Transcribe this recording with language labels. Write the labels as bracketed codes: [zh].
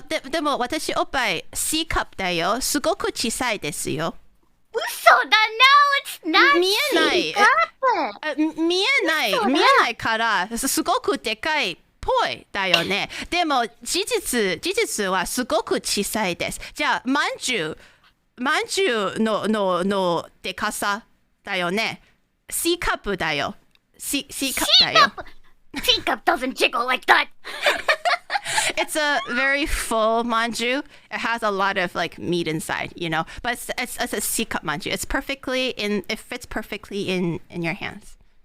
[ja] でも私おっぱい C カップだよ。すごく小さいですよ。嘘だ [en] No, it's not [ja] 見えない。 [en] C cup. [ja] 見えないからすごくでかいっぽいだよね。でも事実はすごく小さいです。じゃあまんじゅうまんじゅうのでかさだよね。 C カップだよ。C カップだよ。 [en] Teacup doesn't jiggle like that. It's a very full manju. It has a lot of like meat inside, you know. But it's a C cup manju. It fits perfectly in your hands.